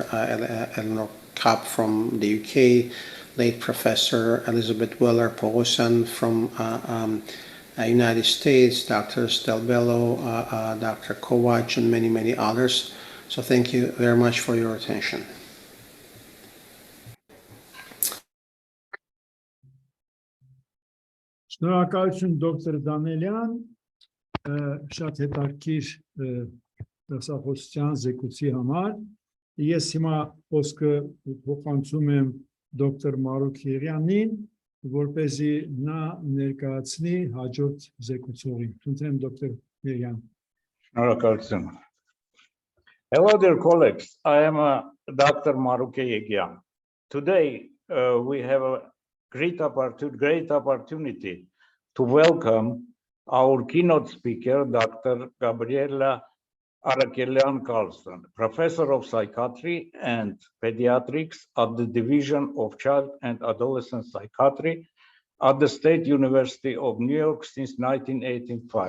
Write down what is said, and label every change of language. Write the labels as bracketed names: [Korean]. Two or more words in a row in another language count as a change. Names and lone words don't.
[English] Eleanor Kapp from the UK, late Professor Elizabeth Weller-Pogosyan from United States, Dr. Stelbello, Dr. Kovac, and many, many others. So thank you very much for your attention. [Armenian] Շնորհակալություն դոկտոր Դանելյան, շատ հետաքրքիր դասախոսության զեկույցի համար։ Ես հիմա խոսքը փոխանցում եմ դոկտոր Մարուկ Եղյանին, որպեսզի նա ներկայացնի հաջորդ զեկուցողին։ Խնդրեմ դոկտոր Եղյան։ [English] Carlson. Hello, dear colleagues. I am Dr. Maruke Yegian. Today, we have a great opportunity to welcome our keynote speaker, Dr. Gabriela Arakelian Carlson, Professor of Psychiatry and Pediatrics at the Division of Child and Adolescent Psychiatry at the State University of New York since 1985.